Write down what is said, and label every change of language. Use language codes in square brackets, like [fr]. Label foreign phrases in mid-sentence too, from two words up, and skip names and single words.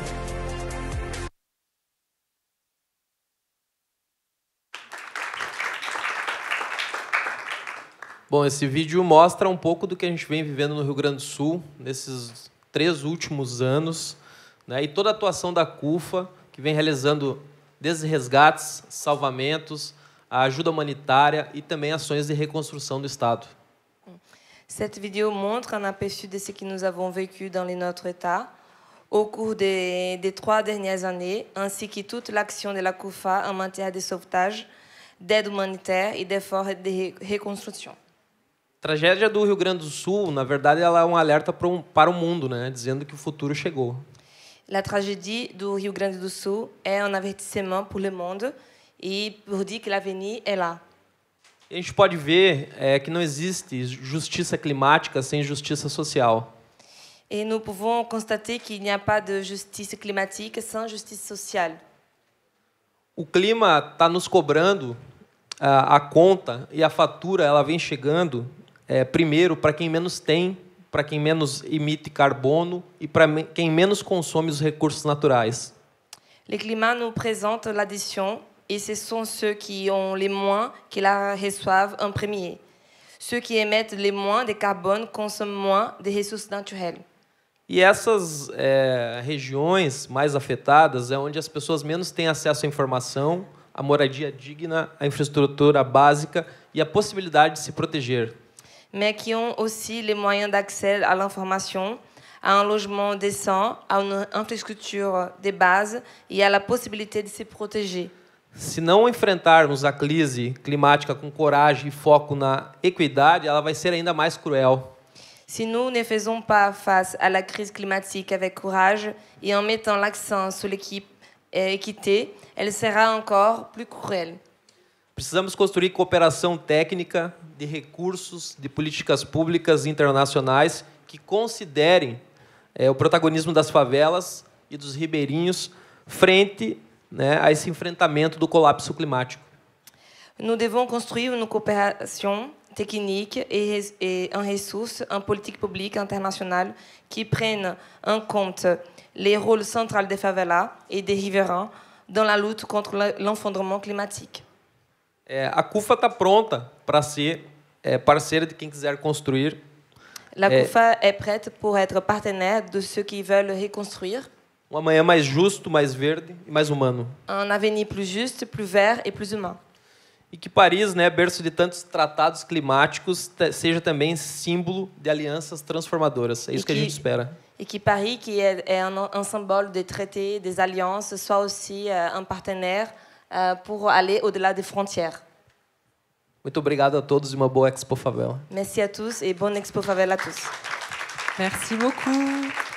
[pt] Bom, esse vídeo mostra um pouco do que a gente vem vivendo no Rio Grande do Sul nesses 3 últimos anos, né, e toda a atuação da CUFA, que vem realizando desde resgates, salvamentos, a ajuda humanitária e também ações de reconstrução do Estado. [fr] Cette vidéo montre un aperçu de ce que nous avons vécu dans notre État au cours des 3 dernières années, ainsi que toute l'action de la CUFA en matière de sauvetage, d'aide humanitaire et d'efforts de reconstruction. [pt] A tragédia do Rio Grande do Sul, na verdade, ela é um alerta para o mundo, né, dizendo que o futuro chegou. [fr] La tragédie du Rio Grande do Sul est un avertissement pour le monde et pour dire que l'avenir est là. [pt] E a gente pode ver que não existe justiça climática sem justiça social. [fr] Et nous pouvons constater qu'il n'y a pas de justice climatique sans justice sociale. [pt] O clima está nos cobrando a conta e a fatura ela vem chegando primeiro para quem menos tem, para quem menos emite carbono e para quem menos consome os recursos naturais. [fr] Le climat nous présente l'addition et ce sont ceux qui ont les moins qui la reçoivent en premier. Ceux qui émettent les moins de carbone consomment moins de ressources naturelles. [pt] E essas regiões mais afetadas é onde as pessoas menos têm acesso à informação, à moradia digna, à infraestrutura básica e à possibilidade de se proteger. [fr] Mais qui ont aussi les moyens d'accès à l'information, à un logement décent, à une infrastructure de base et à la possibilité de se protéger. [pt] Se não enfrentarmos a crise climática com coragem e foco na equidade, ela vai ser ainda mais cruel. [fr] Si nous ne faisons pas face à la crise climatique avec courage et en mettant l'accent sur l'équité, elle sera encore plus cruelle. [pt] Precisamos construir cooperação técnica, de recursos, de políticas públicas internacionais que considerem o protagonismo das favelas e dos ribeirinhos frente, né, a esse enfrentamento do colapso climático. [fr] Nous devons construire une coopération technique et en ressources, en politique publique internationale qui prennent en compte les rôles centraux des favelas et des riverains dans la lutte contre l'effondrement climatique. [pt] A CUFA está pronta para ser parceira de quem quiser construir. [fr] La CUFA est prête pour être partenaire de ceux qui veulent reconstruire. [pt] Um amanhã mais justo, mais verde e mais humano. [fr] Un avenir plus juste, plus vert et plus humain. [pt] E que Paris, né, berço de tantos tratados climáticos, seja também símbolo de alianças transformadoras. É isso que a gente espera. [fr] Et que Paris, qui est un symbole des traités, des alliances, soit aussi un partenaire pour aller au-delà des frontières. [pt] Muito obrigado a todos e uma boa Expo Favela. [fr] Merci à tous et bonne Expo Favela à tous. Merci beaucoup.